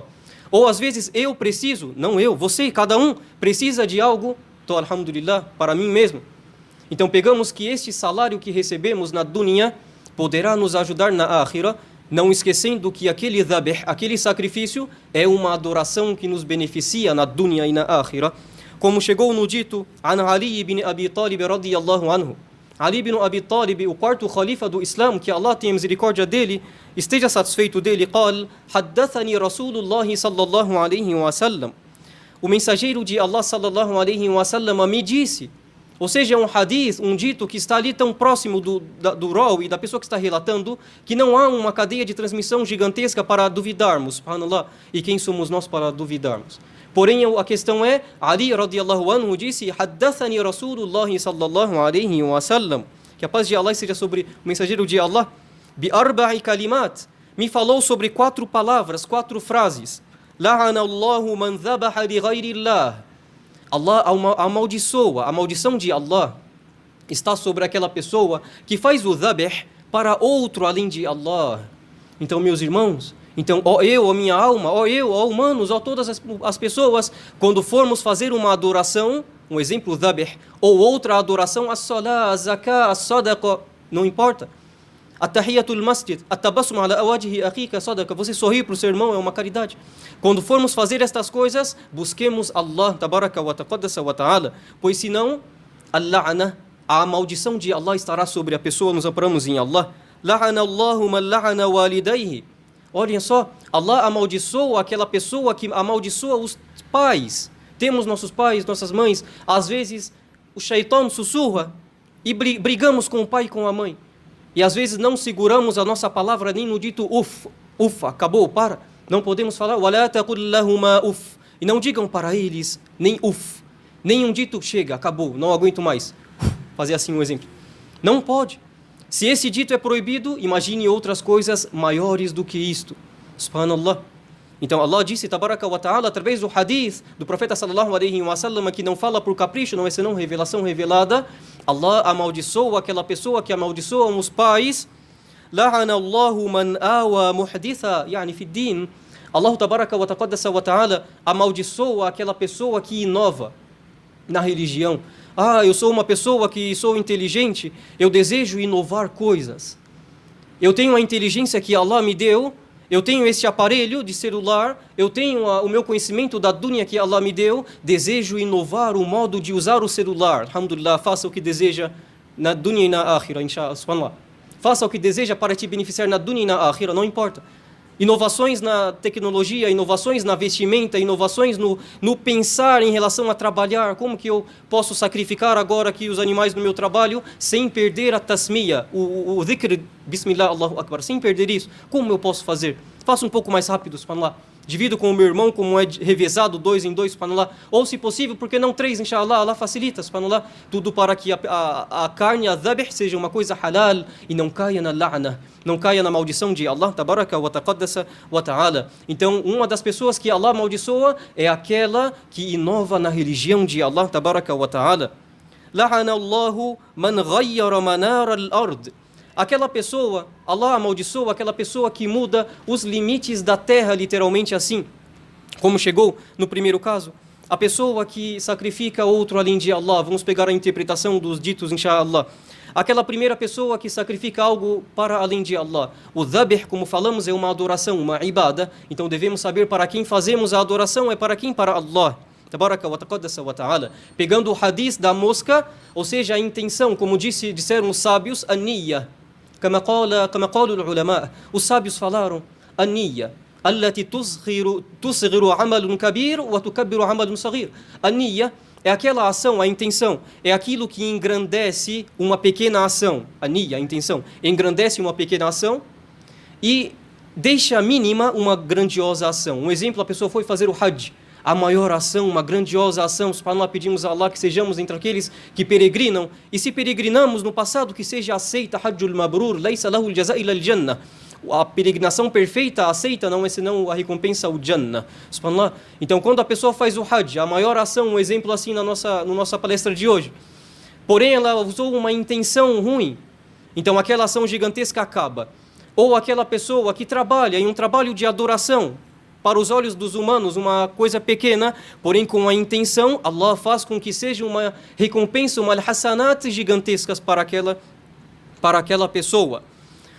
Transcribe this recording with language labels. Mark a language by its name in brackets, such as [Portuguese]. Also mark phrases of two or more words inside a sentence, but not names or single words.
[Portuguese] Ou às vezes eu preciso, não eu, você, cada um precisa de algo, tô, alhamdulillah, para mim mesmo. Então pegamos que este salário que recebemos na dunya, poderá nos ajudar na akhirah, não esquecendo que aquele dhabh, aquele sacrifício, é uma adoração que nos beneficia na dunya e na akhirah. Como chegou no dito, [Arabic] عن علي بن أبي طالب رضي الله عنه. [Portuguese] Ali ibn Abi Talib, o quarto khalifa do Islã, que Allah tenha misericórdia dele, esteja satisfeito dele, [Arabic] قال حدثني رسول الله صلى الله عليه وسلم. [Portuguese] O mensageiro de Allah [Arabic] صلى الله عليه وسلم [Portuguese] me disse, ou seja, um hadith, um dito que está ali tão próximo do rawi, da pessoa que está relatando, que não há uma cadeia de transmissão gigantesca para duvidarmos, subhanallah, e quem somos nós para duvidarmos? Porém, a questão é, Ali [Arabic] رضي الله عنه [Portuguese] disse, [Arabic] حدثني رسول الله صلى الله عليه وسلم, [Portuguese] que a paz de Allah seja sobre o mensageiro de Allah, [Arabic] بأربع كلمات, [Portuguese] me falou sobre 4 palavras, 4 frases. [Arabic] لعن الله من ذبح لغير الله. [Portuguese] Allah amaldiçoa, a maldição de Allah está sobre aquela pessoa que faz o dhabh para outro além de Allah. Então, meus irmãos, ó eu, ó minha alma, ó eu, ó humanos, ó todas as pessoas, quando formos fazer uma adoração, um exemplo, dhabh, ou outra adoração, [Arabic] الصلاة، الزكاة، الصدقة, [Portuguese] não importa. [Arabic] تحية المسجد، التبسم على وجه أخيك صدقة, [Portuguese] você sorrir para o seu irmão é uma caridade. Quando formos fazer estas coisas, busquemos [Arabic] الله تبارك وتقدس وتعالى, [Portuguese] pois senão, al-la'na, a maldição de Allah estará sobre a pessoa, nos amparamos em Allah. [Arabic] لعن الله من لعن والديه. [Portuguese] Olhem só, Allah amaldiçoa aquela pessoa que amaldiçoa os pais. Temos nossos pais, nossas mães, às vezes o shaitan sussurra e brigamos com o pai e com a mãe. E às vezes não seguramos a nossa palavra nem no dito ufa, acabou, para. Não podemos falar, [Arabic] ولا تقل لهما أف. [Portuguese] E não digam para eles nem uff. Nem um dito, chega, acabou, não aguento mais. Fazer assim um exemplo. Não pode. Se esse dito é proibido, imagine outras coisas maiores do que isto. Subhanallah. Então Allah disse, [Arabic] تبارك وتعالى, [Portuguese] através do hadith do profeta [Arabic] صلى الله عليه وسلم, [Portuguese] que não fala por capricho, não é senão revelação revelada, Allah amaldiçoa aquela pessoa que amaldiçoa os pais. [Arabic] لعن الله من آوى محدثا، يعني في دين. الله تبارك وتقدس وتعالى [Portuguese] amaldiçoa aquela pessoa que inova na religião. Eu sou uma pessoa que sou inteligente, eu desejo inovar coisas. Eu tenho a inteligência que Allah me deu, eu tenho este aparelho de celular, eu tenho o meu conhecimento da dunya que Allah me deu, desejo inovar o modo de usar o celular. Alhamdulillah, faça o que deseja na dunya e na akhirah, inshallah. Faça o que deseja para te beneficiar na dunya e na akhirah, não importa. Inovações na tecnologia, inovações na vestimenta, inovações no pensar em relação a trabalhar. Como que eu posso sacrificar agora aqui os animais no meu trabalho sem perder a tasmiya, o dhikr, [Arabic] بسم الله، الله أكبر, [Portuguese] sem perder isso? Como eu posso fazer? Faça um pouco mais rápido, subhanallah. Divido com o meu irmão, como é revezado, 2 em 2, subhanallah. Ou, se possível, porque não 3, inshallah, Allah facilita, subhanallah. Tudo para que a carne, a dhabh, seja uma coisa halal e não caia na la'na, não caia na maldição de Allah, [Arabic] تبارك وتقدس وتعالى. [Portuguese] Então, uma das pessoas que Allah amaldiçoa é aquela que inova na religião de Allah, [Arabic] تبارك وتعالى. لعن الله من غير منار الأرض. [Portuguese] Aquela pessoa, Allah amaldiçoa aquela pessoa que muda os limites da terra, literalmente assim. Como chegou no primeiro caso, a pessoa que sacrifica outro além de Allah. Vamos pegar a interpretação dos ditos, inshallah. Aquela primeira pessoa que sacrifica algo para além de Allah. O dhabh, como falamos, é uma adoração, uma ibada. Então devemos saber para quem fazemos a adoração, é para quem? Para Allah. [Arabic] تبارك وتقدس وتعالى. [Portuguese] Pegando o hadith da mosca, ou seja, a intenção, como disseram os sábios, a niyya. [Arabic] كما قالوا العلماء, [Portuguese] os sábios falaram, [Arabic] النية التي تصغر عمل كبير وتكبر عمل صغير. [Portuguese] A niyya é aquela ação, a intenção, é aquilo que engrandece uma pequena ação. A niyya, a intenção, engrandece uma pequena ação e deixa mínima uma grandiosa ação. Um exemplo, a pessoa foi fazer o Hajj, a maior ação, uma grandiosa ação. Subhanallah, pedimos a Allah que sejamos entre aqueles que peregrinam. E se peregrinamos no passado, que seja aceita. [Arabic] الحج المبرور ليس له الجزاء إلا الجنة. [Portuguese] A peregrinação perfeita, aceita, não é senão a recompensa, o Jannah. Subhanallah. Então, quando a pessoa faz o Hajj, a maior ação, um exemplo assim na nossa palestra de hoje. Porém, ela usou uma intenção ruim. Então, aquela ação gigantesca acaba. Ou aquela pessoa que trabalha em um trabalho de adoração, para os olhos dos humanos, uma coisa pequena, porém com a intenção, Allah faz com que seja uma recompensa, uma hasanat gigantescas para aquela pessoa.